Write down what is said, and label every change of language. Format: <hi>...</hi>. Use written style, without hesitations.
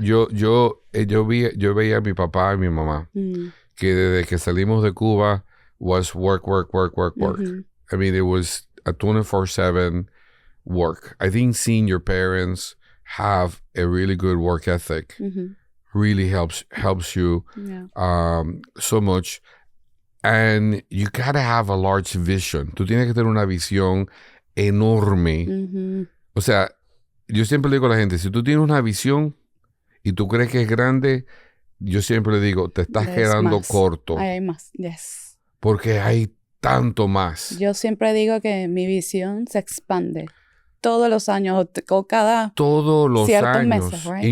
<es>Yo veía a mi papá y mi mamá que desde que salimos de Cuba</es> <en>was work. I mean, it was a 24/7 work. I think seeing your parents have a really good work ethic really helps you so much. And you gotta have a large vision.</en> <es>Tú tienes que tener una visión enorme. O sea, yo siempre le digo a la gente, si tú tienes una visión y tú crees que es grande, yo siempre le digo, te estás quedando corto. Hay más,</es> <en>yes.</en> <es>Porque hay tanto más. Yo siempre digo que mi visión se expande todos los años o cada ciertos meses,</es> <en>right?</en>